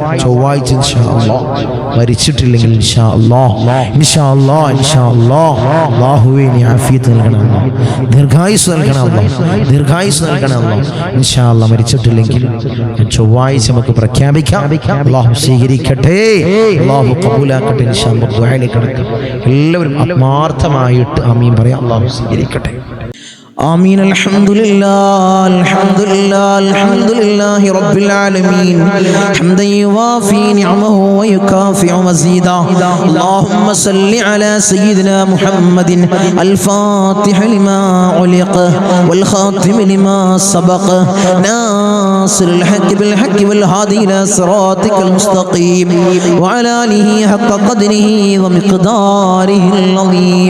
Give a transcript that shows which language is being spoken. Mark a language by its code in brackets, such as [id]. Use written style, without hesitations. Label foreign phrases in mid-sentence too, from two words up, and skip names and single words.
[ml] ചൊവ്വാഴ്ച [ar] إن شاء الله [ml] മരിച്ചിട്ടില്ലെങ്കിൽ [ar] إن شاء الله [ml] അല്ലാഹുവേ നീ ആഫിയത്ത് നൽകണം, ദീർഘായുസ് നൽകണം. [ar] إن شاء الله [ml] മരിച്ചിട്ടില്ലെങ്കിൽ ചൊവ്വാഴ്ച നമുക്ക് പ്രഖ്യാപിക്കാം. അല്ലാഹു സ്വീകരിക്കട്ടെ, അല്ലാഹു ഖബൂലാക്കട്ടെ. [ar] إن شاء الله [ml] ദുആയിലേക്ക് കടക്കാം. എല്ലാവരും ആത്മാർത്ഥമായിട്ട് ആമീൻ പറയാം. അല്ലാഹു സ്വീകരിക്കട്ടെ. [ar] آمين. الحمد لله رب العالمين حمدا يوافي نعمه ويكافئ مزيدا. اللهم صل على سيدنا محمد الفاتح لما علق والخاتم لما سبق ناصر الحق بالحق والهادي إلى صراطك المستقيم وعلى آله حق قدره ومقداره العظيم.